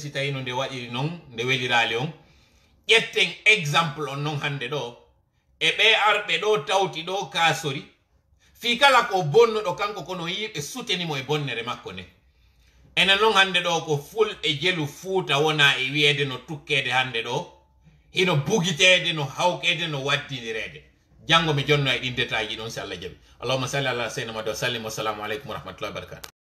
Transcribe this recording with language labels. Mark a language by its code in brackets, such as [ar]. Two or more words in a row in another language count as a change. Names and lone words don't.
[ff] si tawi no nde waɗiri noon nde welirali on ƴetten exemple on noon hande ɗo e ɓe arɓe ɗo tawti ɗo kasori fi kala ko bonnuɗo kanko kono yiɓe sutenimo e bonnere makko nde enen noon hande ɗo ko fulɓe jelu fuuta wona e wiyede no tukkede hande ɗo hino bugitede no hawkede no waddidirede janngo mi jonno e ɗin détail ji ɗon si Allah jaɓi [ar] اللهم صل على سيدنا محمد و سلم والسلام عليكم و رحمة الله و بركاته